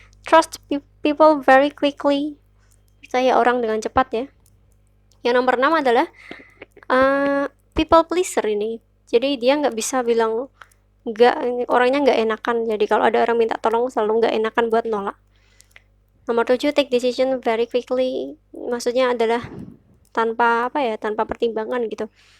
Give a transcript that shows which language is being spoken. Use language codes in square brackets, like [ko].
[en] Trust people very quickly. [id] Percaya orang dengan cepat ya. Yang nomor 6 adalah people pleaser ini. Jadi dia nggak bisa bilang nggak, orangnya nggak enakan. Jadi kalau ada orang minta tolong selalu nggak enakan buat nolak. [en] Nomor 7 take decision very quickly. [id] Maksudnya adalah tanpa apa ya, tanpa pertimbangan gitu.